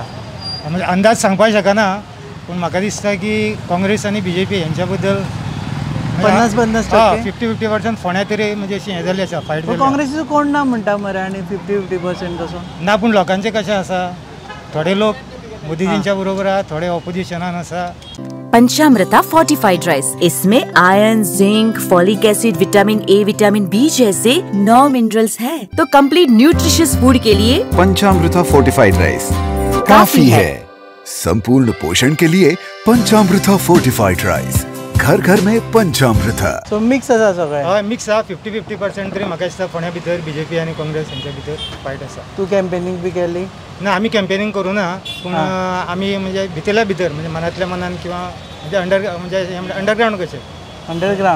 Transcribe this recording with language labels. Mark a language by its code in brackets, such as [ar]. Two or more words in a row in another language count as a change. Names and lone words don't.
[kok] म्हणजे अंदाज सांगपाक शकना पूण म्हाका दिसता की काँग्रेस आनी BJP हेंच्या बद्दल 50-50% 50-50% फोंड्या तरी म्हणजे अशी हें जाल्ली आसा फायट जाल्ली काँग्रेसीचो कोण ना म्हणटा मरे आनी 50-50% कसो ना पूण लोकांचें कशें आसा थोडे लोक मोदीजींच्या बरोबर आहा, थोडे ऑपोजिशनान आसा. [hi] पंचामृता फोर्टिफाइड राइस, इसमें आयरन, जिंक, [en] folic acid, vitamin A, vitamin B [hi] जैसे 9 मिनरल्स हैं, तो [en] complete nutritious food [hi] के लिए पंचामृता फोर्टिफाइड राइस काफी है. संपूर्ण पोषण के लिए पंचामृता फोर्टिफाइड राइस, घर घर में पंचामृता. [kok] सो मिक्स आसा सगळें. हय मिक्स आहा, 50-50% तरी म्हाका दिसता फोंड्या भितर बीजेपी आनी काँग्रेस यांच्या भितर फायट आसा. तू कॅम्पेनिंग बी केली? ना, आमी कॅम्पेनिंग करूं ना, पूण आमी म्हणजे भितरल्या भितर म्हणजे मनातल्या मनान किंवा म्हणजे अंडरग्राउंड कशें. अंडरग्राउंड?